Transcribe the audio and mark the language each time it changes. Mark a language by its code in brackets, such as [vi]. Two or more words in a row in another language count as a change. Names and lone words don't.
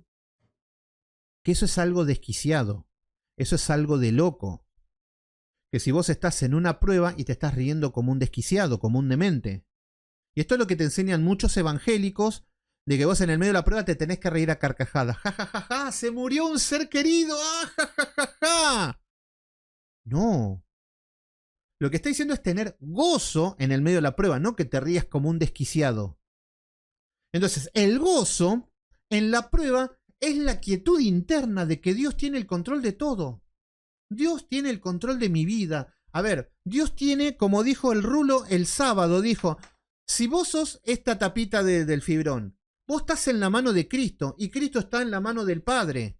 [es] Que eso es algo desquiciado. Eso es algo de loco. Que si vos estás en una prueba y te estás riendo como un desquiciado, como un demente. Y esto es lo que te enseñan muchos evangélicos, de que vos en el medio de la prueba te tenés que reír a carcajadas. ¡Ja, ja, ja, ja! ¡Se murió un ser querido! ¡Ah, ja, ja, ja, ja! No. Lo que está diciendo es tener gozo en el medio de la prueba, no que te rías como un desquiciado. Entonces, el gozo en la prueba es la quietud interna de que Dios tiene el control de todo. Dios tiene el control de mi vida. A ver, Dios tiene, como dijo el Rulo el sábado, dijo, si vos sos esta tapita del fibrón, vos estás en la mano de Cristo y Cristo está en la mano del Padre.